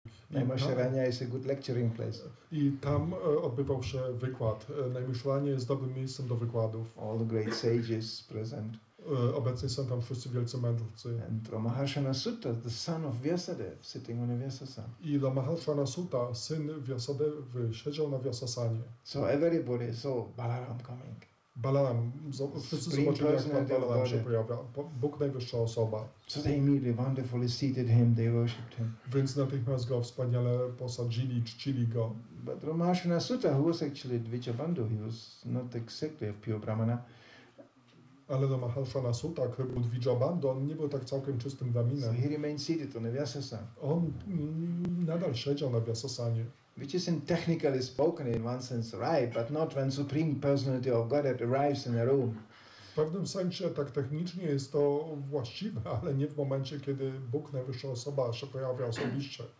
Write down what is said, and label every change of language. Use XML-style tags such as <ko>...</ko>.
<en>Naimasharanya is a good lecturing place.</en> <pl>I tam odbywał się wykład. Naimisharanya jest dobrym miejscem do wykładów.</pl> <en>All the great sages present.</en> <pl>Obecnie są tam wszyscy wielcy mędrcy.</pl> <en>And Ramaharshana Sutta, the son of Vyasadeva, sitting on a Vyasasana.</en> <pl>I Ramaharshana Sutta, syn Vyasadevy, siedział na Vyasasanie.</pl> <en>So everybody saw Balaram coming.</en> <pl>Balaram, wszyscy zobaczyli, jak pan Balaram się pojawia. Bóg najwyższa osoba.</pl> <en>So they immediately wonderfully seated him, they worshipped him.</en> <pl>Więc natychmiast go wspaniale posadzili, czcili go.</pl> <en>But Ramaharshana Sutta, who was actually Dvijabandhu, he was not exactly a pure Brahmana.</en> <pl>Ale Ramaharshana Sutta, który był Dvijabandhu, on nie był tak całkiem czystym Brahminem.</pl> <en>he remained seated on a Vyasasana.</en> <pl>On nadal siedział na Vyasasanie.</pl> <en>Which isn't technically spoken in one sense right, but not when Supreme Personality of Godhead arrives in a room.</en> <pl>W pewnym sensie tak technicznie jest to właściwe, ale nie w momencie, kiedy Bóg, najwyższa osoba, się pojawia osobiście.</pl>